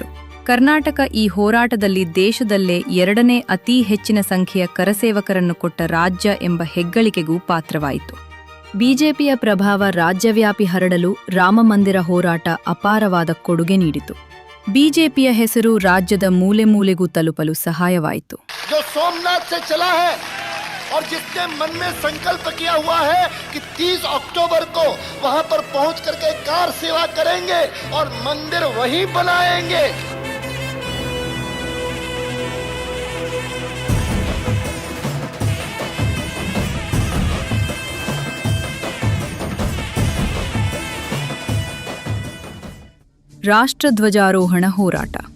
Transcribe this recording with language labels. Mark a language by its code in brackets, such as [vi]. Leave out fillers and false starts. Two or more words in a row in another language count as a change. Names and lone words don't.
[kn] ಕರ್ನಾಟಕ ಈ ಹೋರಾಟದಲ್ಲಿ ದೇಶದಲ್ಲೇ 2ನೇ ಅತೀ ಹೆಚ್ಚಿನ ಸಂಖ್ಯೆಯ ಕರಸೇವಕರನ್ನು ಕೊಟ್ಟ ರಾಜ್ಯ ಎಂಬ ಹೆಗ್ಗಳಿಕೆಗೂ ಪಾತ್ರವಾಯಿತು. ಬಿಜೆಪಿಯ ಪ್ರಭಾವ ರಾಜ್ಯವ್ಯಾಪಿ ಹರಡಲು ರಾಮಮಂದಿರ ಹೋರಾಟ ಅಪಾರವಾದ ಕೊಡುಗೆ ನೀಡಿತು. ಬಿಜೆಪಿಯ ಹೆಸರು ರಾಜ್ಯದ ಮೂಲೆ ಮೂಲೆಗೂ ತಲುಪಲು ಸಹಾಯವಾಯಿತು. [hi] और जिसने मन में संकल्प किया हुआ है कि 30 अक्टूबर को वहां पर पहुंच करके कार सेवा करेंगे और मंदिर वहीं बनाएंगे. [kn] ರಾಷ್ಟ್ರಧ್ವಜಾರೋಹಣ ಹೋರಾಟ.